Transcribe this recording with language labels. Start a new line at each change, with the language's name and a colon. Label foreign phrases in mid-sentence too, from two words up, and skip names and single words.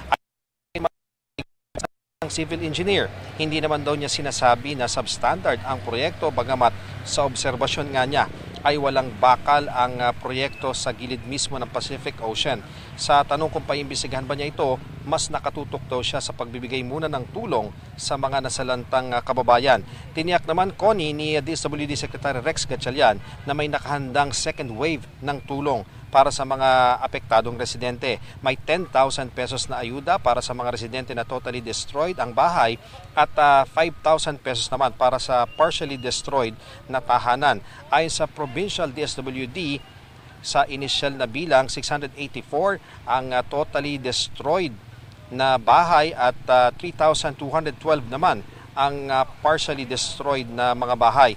Filipino: Ang
English: civil engineer,
Filipino: hindi naman daw niya sinasabi na substandard ang proyekto, bagamat sa obserbasyon nga niya ay walang bakal ang proyekto sa gilid mismo ng Pacific Ocean. Sa tanong kung paimbisigahan ba niya ito, mas nakatutok daw siya sa pagbibigay muna ng tulong sa mga nasalantang kababayan. Tiniyak naman, Connie, ni DSWD Secretary Rex Gatchalian na may nakahandang
English: second wave
Filipino: ng tulong para sa mga apektadong residente. May 10,000 pesos na ayuda para sa mga residente na
English: totally destroyed
Filipino: ang bahay at 5,000 pesos naman para sa
English: partially destroyed
Filipino: na tahanan. Ayon sa Provincial DSWD, sa initial na bilang 684 ang
English: totally destroyed
Filipino: na bahay at 3,212 naman ang
English: partially destroyed
Filipino: na mga bahay.